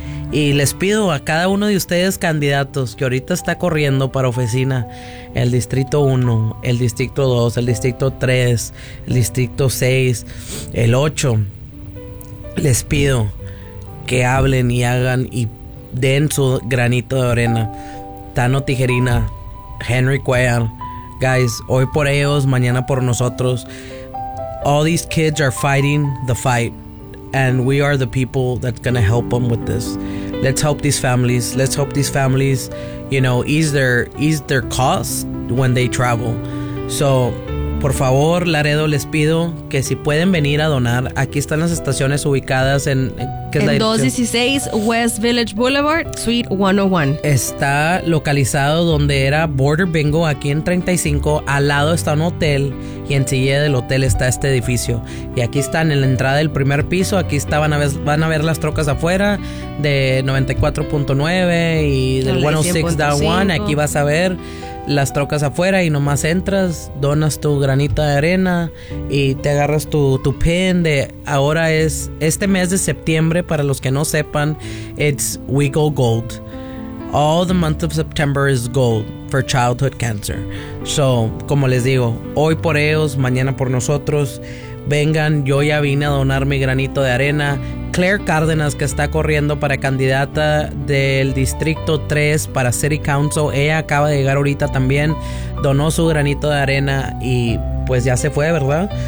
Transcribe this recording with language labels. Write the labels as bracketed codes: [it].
[es] Y les pido a cada uno de ustedes, candidatos, que ahorita está corriendo para oficina, el Distrito 1, el Distrito 2, el Distrito 3, el Distrito 6, el 8, les pido que hablen y hagan y den su granito de arena. Tano Tijerina, Henry Cuellar, guys, hoy por ellos, mañana por nosotros. [en] All these kids are fighting the fight, and we are the people that's gonna help them with this. Let's help these families. Let's help these families, you know, ease their costs when they travel. [es] So, por favor, Laredo, les pido que si pueden venir a donar. Aquí están las estaciones ubicadas en... ¿qué es en la 216 West Village Boulevard, Suite 101. Está localizado donde era Border Bingo, aquí en 35. Al lado está un hotel y enseguida del hotel está este edificio. Y aquí están en la entrada del primer piso. Aquí van a ver las trocas afuera de 94.9 y del 106.1. Aquí vas a ver... las trocas afuera y nomás entras, donas tu granita de arena y te agarras tu pin de... Ahora es este mes de septiembre, para los que no sepan, [en] it's We Go Gold. All the month of September is gold for childhood cancer. [es] So, como les digo, hoy por ellos, mañana por nosotros. Vengan, yo ya vine a donar mi granito de arena. Claire Cárdenas, que está corriendo para candidata del Distrito 3 para City Council, ella acaba de llegar ahorita también, donó su granito de arena y pues ya se fue, ¿verdad?